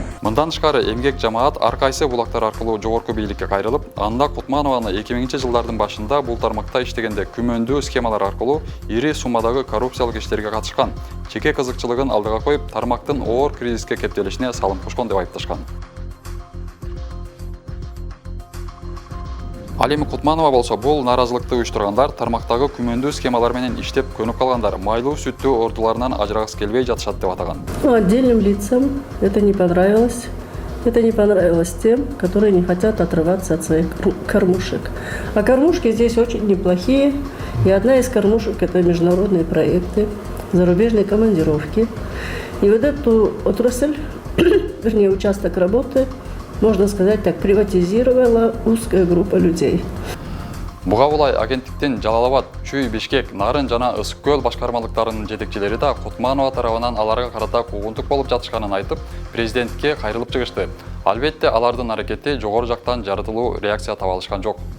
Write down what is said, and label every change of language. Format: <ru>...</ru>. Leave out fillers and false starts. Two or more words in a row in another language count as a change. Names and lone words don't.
<ky>Мындан тышкары эмгек жамаат ар кайсы булактар аркылуу жогорку бийликке кайрылып, анда Кутманованы 2000-жылдардын башында бул тармакта иштегенде күмөндүү схемалар аркылуу ири суммадагы коррупциялык иштерге катышкан, чеке кызыкчылыгын алдыга коюп, тармактын оор кризиске кептелишине салым кошкон деп айыпташкан. Ал эми Кутманова болсо бул нааразылыкты уюштургандар тармактагы күмөндүү схемалар менен иштеп көнүп калгандар, майлуу сүттүү ордуларынан ажырагысы келбей жатышат деп атаган.</ky> <ru>Отдельным лицам это не понравилось. Это не понравилось тем, которые не хотят отрываться от своих кормушек. А кормушки здесь очень неплохие. И одна из кормушек – это международные проекты, зарубежные командировки. И вот эту отрасль, вернее, участок работы, можно сказать так, приватизировала узкая группа людей.</ru> <ky>Буга улай агенттиктин Жалал-Абад, Чүй, Бишкек, Нарын жана Ысык көл башкармалыктарынын жетекчилери да Кутманова тарабынан аларга карата куугунтук болуп жатышканын айтып, президентке кайрылып чыгышты. Албетте, алардын аракети жогору жактан жарытылуу реакция таба алышкан жок.</ky>